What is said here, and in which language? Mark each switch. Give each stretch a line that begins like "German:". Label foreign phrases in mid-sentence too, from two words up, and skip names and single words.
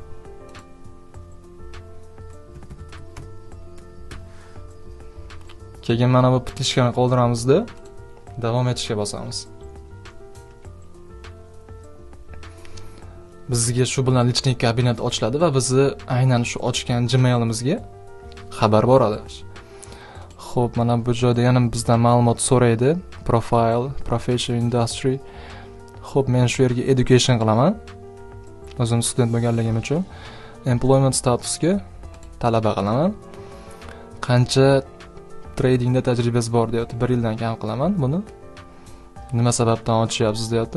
Uzbek: Keyin mana bu bitishgani qoldiramizda davom etishga bosamiz. Bizga shu bilan
Russian: lichniy kabinet
Uzbek: ochiladi va bizni aynan shu ochgan Gmail'imizga xabar boradi. Xo'p, mana bu joyda yana bizdan ma'lumot so'raydi.
English: Profile, profession, industry.
Uzbek: Xo'p, men shu yerga education qilaman. O'zim student bo'lganligim uchun
English: employment statusga
Uzbek: talaba qilaman. Qancha tradingda tajribasi bor deyapti. 1 yildan kam qilaman buni. Nima sababdan ochyapsiz deyapti.